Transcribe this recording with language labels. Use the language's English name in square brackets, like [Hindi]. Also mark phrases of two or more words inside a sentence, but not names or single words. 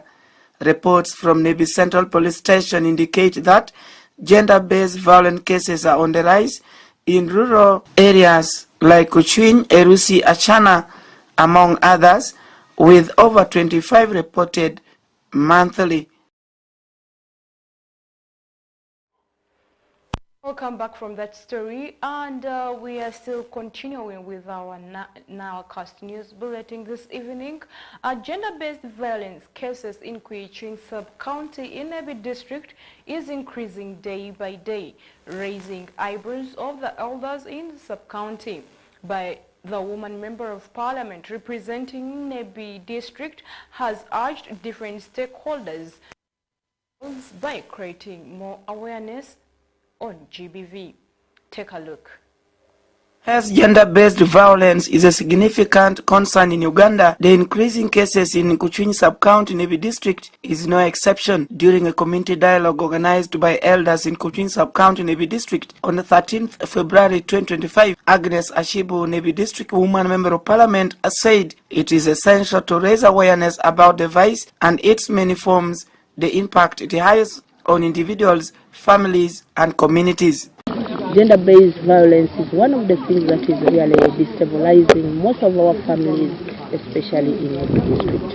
[English] Reports from Nebi Central Police Station indicate that gender-based violent cases are on the rise in rural areas like Kuchwin, Erusi, Achana, among others, with over 25 reported monthly. Welcome back from that story, and we are still continuing with our NILE News Bulletin this evening. Gender-based violence cases in Kuchwin sub-county in Nebi district is increasing day by day, raising eyebrows of the elders in the sub-county. By the woman member of parliament representing Nebi district has urged different stakeholders by creating more awareness on GBV. Take a look. As gender-based violence is a significant concern in Uganda, the increasing cases in Kuchwin sub-county Nebi district is no exception. During a community dialogue organized by elders in Kuchwin sub-county Nebi district on the 13th February 2025, Agnes Ashibu, Nebi district woman member of parliament, said it is essential to raise awareness about the vice and its many forms, the impact it has on individuals, families, and communities. Gender-based violence is one of the things that is really destabilizing most of our families, especially in the district.